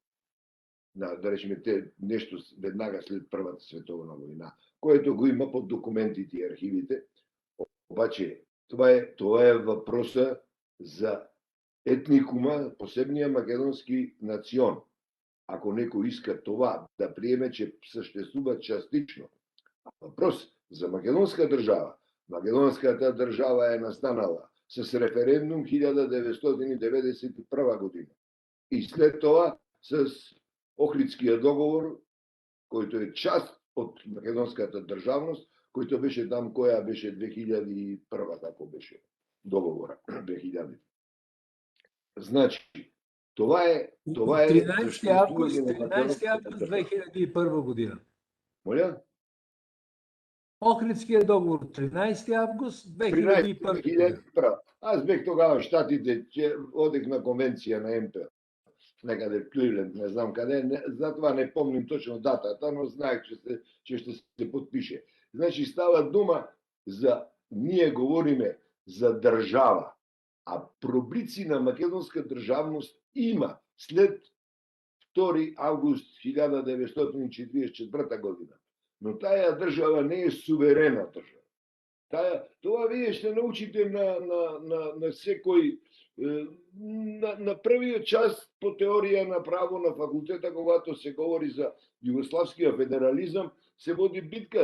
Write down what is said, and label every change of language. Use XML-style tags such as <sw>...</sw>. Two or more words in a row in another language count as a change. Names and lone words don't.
<mk>Да речеме нешто</mk> <bg>веднага след</bg> <mk>Првата световна војна,</mk> <bg>което го има под документите и архивите.</bg> <mk>Обаче тоа е въпроса за етникума, посебниот македонски национ.</mk> <bg>Ако некој иска това да приеме, че съществува частично. Въпрос за македонска држава. Македонската држава е настанала с референдум 1991 година.</bg> <mk>И след това с Охридскиот договор, којто е част од македонската државност, којто беше там, која беше 2001, како беше договора 2000.</mk> <bg>Значи, това е 13 август 2001 година. Моля?</bg> <mk>Охридскиот договор 13 август 2001.</mk> <bg>Аз бех тогава в Штатите, че одех на конвенција на МП.</bg> <mk>Некаде в Кливленд, не знам каде, затоа не помним точно датата,</mk> <bg>но знаех, че ще се подпише. Значи става дума за,</bg> <mk>ние говориме за држава, а проблици на македонска државност има след 2 август 1944 година.</mk> <bg>Но тая држава не е суверена држава. Това вие ще научите</bg> <mk>на секој, на првиот час по теорија на право на факултета, когато се говори за југославскиот федерализам, се води битка.</mk>